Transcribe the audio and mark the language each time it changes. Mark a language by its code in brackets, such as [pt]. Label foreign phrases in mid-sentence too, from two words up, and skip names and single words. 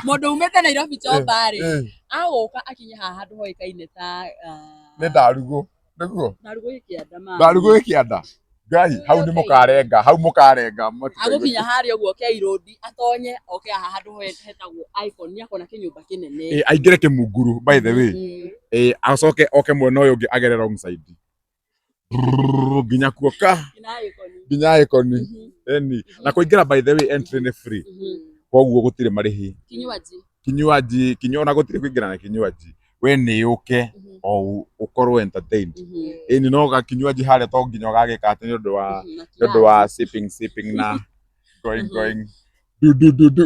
[ki] mũndũ umĩte Nairobi Chomba rĩ agũka akinye haha handũ hoĩkaine ta nĩ Ndarugũ nĩguo Ndarugũ gĩkĩanda Ngai hau nĩ mũkarenga agũkinya harĩa ũguo K Road atonye oke haha handũ hetagwo Icon nĩ akona kĩnyũmba kĩnene aingĩre Kĩmunguru [en] by the way [ki] acoke oke mwena ũyũ ũngĩ agere [en] wrong side [ki] nginya kuoka nginya Icon eni na kũingĩra [en] by the way [ki] entry nĩ free koguo gũtirĩ marĩhi kinywaji na gũtirĩ kũingĩra na kinywaji we nĩ ũke o ukorwo entertained eni no gakinywaji harĩa to nginya gagĩka atĩ nĩ ũndũ wa sipping na going du